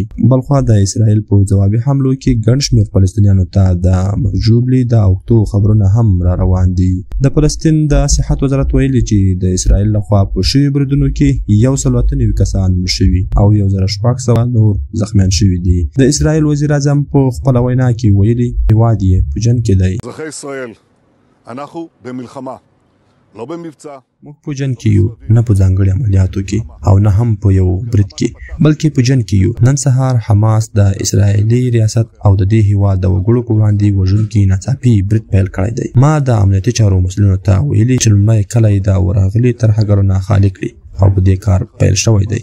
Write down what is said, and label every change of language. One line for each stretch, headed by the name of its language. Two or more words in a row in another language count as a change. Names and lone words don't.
Pashto: بلخوا د اسرائیل په ځوابي حملو کې ګڼ شمېر فلسطینیانو ته د مرګ ژوبلې د اوږدو خبرونه هم را روان دي. د فلسطین د صحت وزارت ویلي چې د اسرائیل لخوا په شویو بریدونو کې 198 کسان مړه شوي او 1600 نور زخمیان شوي دي. د اسرائیل وزیر اعظم په خپله وینا کې ویلي هیواد یې په جنګ کې دی.
Hebrew: אזרחי ישראל, אנחנו במלחמה, לא במבצע.
Pashto: موږ په جنګ کې یو، نه په ځانګړي عملیاتو کې او نه هم په یو برید کې، بلکې په جنګ کې یو. نن سهار حماس د اسرائیلي ریاست او د دې هیواد د وګړو په وړاندې وژونکي ناڅاپي برید پیل کړی دی. ما د امنیتي چارو مسؤلینو ته ویلي چې لومړی کله یې د ورغلي ترهګرو نه خالي کړي او په دې کار پیل شوی دی.